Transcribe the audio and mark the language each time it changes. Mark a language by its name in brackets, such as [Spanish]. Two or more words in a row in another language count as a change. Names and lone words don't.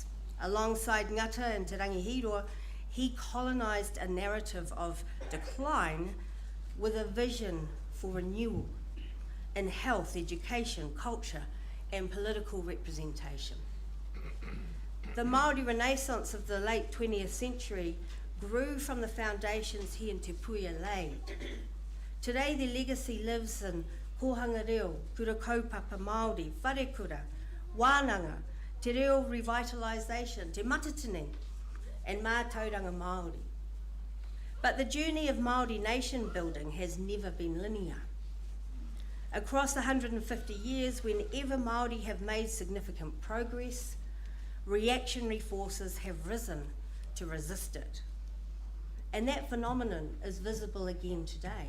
[English] Alongside Ngata and Te Rangihiroa, he colonised a narrative of decline with a vision for renewal in health, education, culture, and political representation. The Māori Renaissance of the late 20th century grew from the foundations he and Te Puia laid. Today, their legacy lives in [Māori] kohanga reo, kura kaupapa Māori, [English] wharekura, Wānanga, [Māori] te reo [English] revitalisation, [Māori] te matatini, [English] and [Māori] mātauranga Māori. [English] But the journey of Māori nation building has never been linear. Across 150 years, whenever Māori have made significant progress, reactionary forces have risen to resist it. And that phenomenon is visible again today.